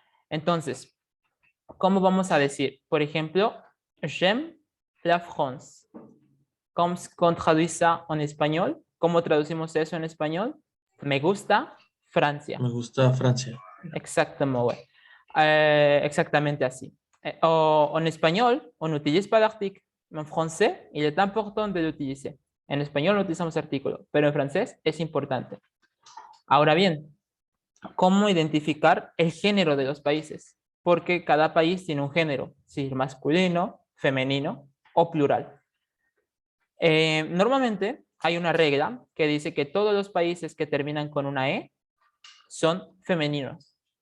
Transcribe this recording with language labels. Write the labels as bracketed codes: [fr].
[es] Entonces, ¿cómo vamos a decir? Por ejemplo, [fr] j'aime la France. [es] ¿Cómo [fr] traduit ça [es] en español? ¿Cómo traducimos eso en español? Me gusta Francia. Me gusta Francia. Exactamente, exactamente así. [fr] En español, on n'utilise pas l'article. En français, il est important de l'utiliser. [es] En español no utilizamos artículo, pero en francés es importante. Ahora bien, ¿cómo identificar el género de los países? Porque cada país tiene un género, si masculino, femenino o plural. Normalmente hay una regla que dice que todos los países que terminan con una E son femeninos.